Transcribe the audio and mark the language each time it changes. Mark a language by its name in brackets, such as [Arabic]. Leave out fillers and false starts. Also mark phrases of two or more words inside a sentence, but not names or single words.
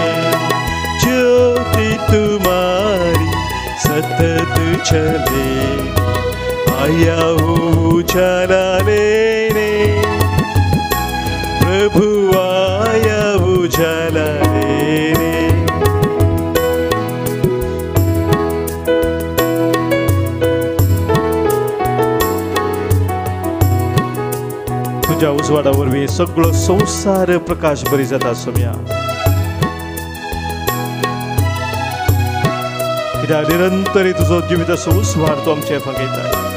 [Hindi] ज्योति तुम्हारी सतत चले, आया हूँ उजाला लेने, प्रभु आया उजाला लेने. [Konkani] तुझ्या उजवाडा वरवीं सगळो संसार प्रकाश बरी जाता सोम्या. कित्याक निरंतरी तुजो जिविताचो उजवाड तूं आमचे फांकयता.